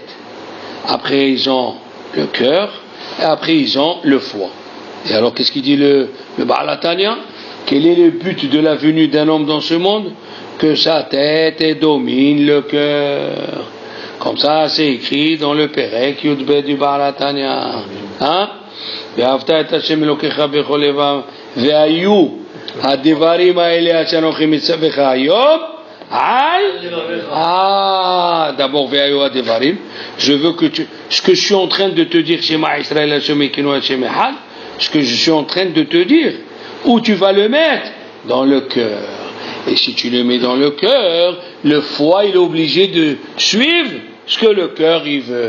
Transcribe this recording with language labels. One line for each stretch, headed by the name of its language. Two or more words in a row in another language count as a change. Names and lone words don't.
French: Après, ils ont le cœur. Et après, ils ont le foie. Et alors, qu'est-ce qu'il dit le Baal HaTanya? Quel est le but de la venue d'un homme dans ce monde? Que sa tête domine le cœur. Comme ça, c'est écrit dans le
Hebrew: פרק יב
French: du Baal HaTanya. Hein?
Hebrew: ואהבת את השם אלוקיך בכל לבב והיו הדברים האלה שאנוכי מצווך היום d'abord ve'ayu הדברים,
French: je veux que ce que je suis en train de te dire
Hebrew: שמע ישראל השם אלוקינו השם אחד,
French: ce que je suis en train de te dire, où tu vas le mettre? Dans le cœur. Et si tu le mets dans le cœur, le foie il est obligé de suivre ce que le cœur il veut.